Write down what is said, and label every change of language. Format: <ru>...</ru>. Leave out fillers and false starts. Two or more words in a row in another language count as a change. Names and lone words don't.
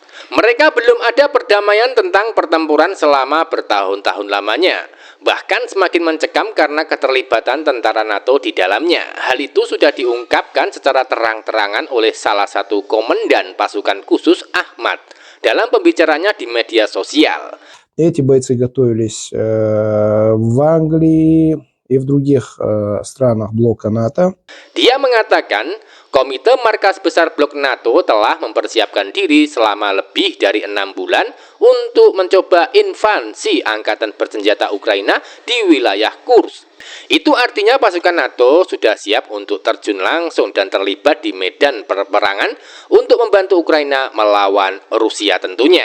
<id>Mereka belum ada perdamaian tentang pertempuran selama bertahun-tahun lamanya. Bahkan semakin mencekam karena keterlibatan tentara NATO di dalamnya. Hal itu sudah diungkapkan secara terang-terangan oleh salah satu komandan pasukan khusus, Ahmad, dalam pembicaranya di media sosial.</id> <ru>Эти бойцы готовились в Англии и в других странах блока НАТО.</ru> <id>Dia mengatakan, Komite Markas Besar Blok NATO telah mempersiapkan diri selama lebih dari 6 bulan untuk mencoba invasi angkatan bersenjata Ukraina di wilayah Kursk. Itu artinya pasukan NATO sudah siap untuk terjun langsung dan terlibat di medan peperangan untuk membantu Ukraina melawan Rusia tentunya.</id>